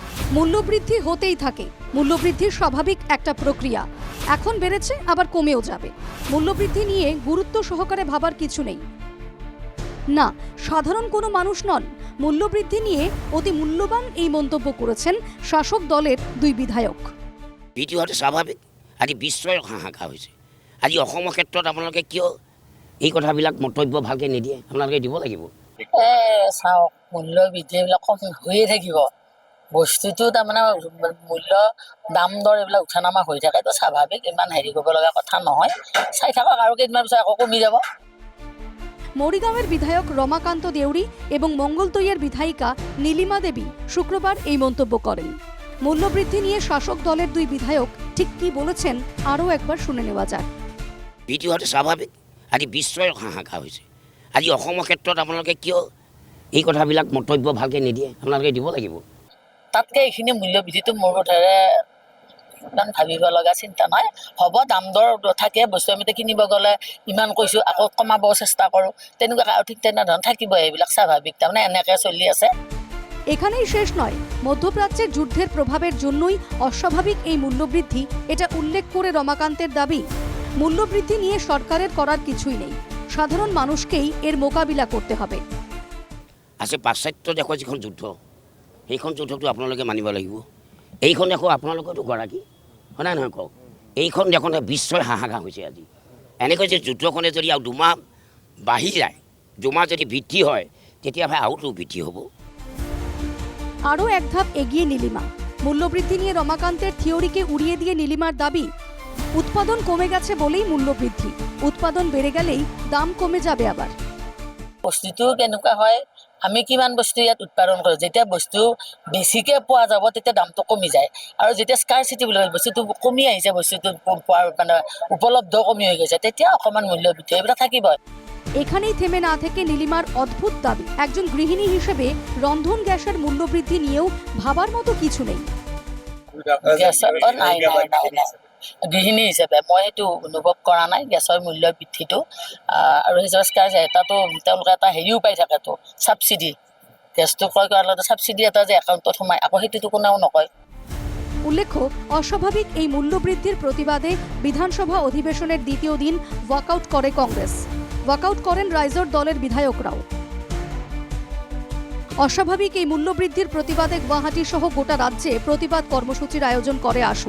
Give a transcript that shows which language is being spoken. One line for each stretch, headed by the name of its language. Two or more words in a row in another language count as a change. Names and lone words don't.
Bangla: মূল্যবৃদ্ধি হতেই থাকে। মূল্যবৃদ্ধি স্বাভাবিক একটা প্রক্রিয়া। এখন বেড়েছে, আবার কমেও যাবে। মূল্যবৃদ্ধি নিয়ে গুরুত্ব সহকারে ভাবার কিছু নেই। না, সাধারণ কোনো মানুষ নন। মূল্যবৃদ্ধি নিয়ে অতি মূল্যবান এই মন্তব্য করেছেন শাসক দলের দুই বিধায়ক।
Assamese: বৃদ্ধি হোৱাটো স্বাভাৱিক। আজি বিশ্বই হাহাকাৰ হৈছে। আজি অসমৰ ক্ষেত্ৰত আপোনালোকে কিয় এই কথাবিলাক মন্তব্য ভালকৈ নিদিয়ে? আপোনালোকে দিব লাগিব। চাওক, মূল্য বৃদ্ধি এইবিলাক কম হৈয়ে থাকিব। বস্তুটো তাৰমানে মূল্য দাম দৰ এইবিলাক উঠা নামা হৈ থাকে, তো স্বাভাৱিক, ইমান হেৰি কৰিব লগা কথা নহয়। চাই থাকক, আৰু কেইদিনমান পিছত আকৌ কমি যাব।
Bangla: মৰিগাঁৱৰ বিধায়ক রমাকান্ত দেউৰী এবং মঙ্গলদৈয়ের বিধায়িকা নীলিমা দেবী শুক্রবার এই মন্তব্য করেন। মূল্যবৃদ্ধি নিয়ে শাসক দলের দুই বিধায়ক ঠিক কি বলেছেন আরও একবার শুনে নেওয়া যাক।
Assamese: বৃদ্ধি হোৱাটো স্বাভাৱিক। আজি বিশ্বই হাহাকাৰ হৈছে। আজি অসমৰ ক্ষেত্ৰত আপোনালোকে কিয় এই কথাবিলাক মন্তব্য ভালকৈ নিদিয়ে? আপোনালোকে দিব লাগিব। তাতকৈ এইখিনি মূল্য বৃদ্ধিটো মোৰ বোধেৰে ইমান ভাবিব লগা চিন্তা নাই। হ'ব, দাম দৰ থাকে, বস্তু আমি কিনিব গ'লে ইমান কৈছোঁ, আকৌ কমাব চেষ্টা কৰোঁ, তেনেকুৱাকৈ আৰু ঠিক তেনেধৰণে থাকিব। এইবিলাক স্বাভাৱিক, তাৰমানে এনেকৈ চলি আছে।
Bangla: এখানেই শেষ নয়। মধ্যপ্রাচ্যের যুদ্ধের প্রভাবের জন্যই অস্বাভাবিক এই মূল্যবৃদ্ধি, এটা উল্লেখ করে রমাকান্তের দাবি, মূল্যবৃদ্ধি নিয়ে সরকারের করার কিছুই নেই। সাধারণ মানুষকেই এর মোকাবিলা করতে হবে।
Assamese: আছে পাশ্চাত্য দেশৰ যিখন যুদ্ধ, সেইখন যুদ্ধটো আপোনালোকে মানিব লাগিব। এইখন দেশৰ আপোনালোকৰতো গৰাকী হয় নাই নহয় কওক? এইখন দেশতে বিশ্বই হাহাকাৰ হৈছে। আজি এনেকৈ যে যুদ্ধখনে যদি আৰু দুমাহ বাঢ়ি যায়, দুমাহ যদি বৃদ্ধি হয়, তেতিয়া ভাই আৰুতো বৃদ্ধি হ'ব।
Bangla: আরও এক ধাপ এগিয়ে নীলিমা। মূল্যবৃদ্ধি নিয়ে রমাকান্তের থিওরিকে উড়িয়ে দিয়ে নীলিমার দাবি, উৎপাদন কমে গেছে বলেই মূল্যবৃদ্ধি, উৎপাদন বেড়ে গেলেই দাম কমে যাবে। আবার
Assamese: বস্তুটো কেনেকুৱা হয়, আমি কিমান বস্তু ইয়াত উৎপাদন কৰোঁ, যেতিয়া বস্তু বেছিকৈ পোৱা যাব তেতিয়া দামটো কমি যায়। আৰু যেতিয়া স্কাৰচিটি বুলি কয়, বস্তুটো কমি আহিছে, বস্তুটো পোৱাৰ মানে উপলব্ধ কমি হৈ গৈছে, তেতিয়া অকণমান মূল্য বৃদ্ধি এইবিলাক থাকিব।
Bangla: এখানেই থেমে না থেকে নীলিমার অদ্ভুত দাবি, একজন গৃহিণী হিসেবে রন্ধন গ্যাসের মূল্যবৃদ্ধি নিয়েও ভাবার মতো কিছু নেই।
Assamese: নাই, গৃহিণী হিচাপে মই সেইটো অনুভৱ কৰা নাই, গেছৰ মূল্য বৃদ্ধিটো। আৰু হিচাপে এটাতো তেওঁলোকে এটা হেৰিও পাই থাকেতো, ছাবচিডি। গেছটো ক্ৰয় কৰাৰ লগতে ছাবচিডি এটা যে একাউণ্টত সোমায়, আকৌ সেইটোতো কোনেও নকয়।
Bangla: উল্লেখ্য, অস্বাভাবিক এই মূল্যবৃদ্ধির প্রতিবাদে বিধানসভা অধিবেশনের দ্বিতীয় দিন ওয়াকআউট করে কংগ্রেস। ওয়াকআউট করেন রাইজোর দলের বিধায়করাও। অস্বাভাবিক এই মূল্যবৃদ্ধির প্রতিবাদে গুয়াহাটি সহ গোটা রাজ্যে প্রতিবাদ কর্মসূচির আয়োজন করে আসু।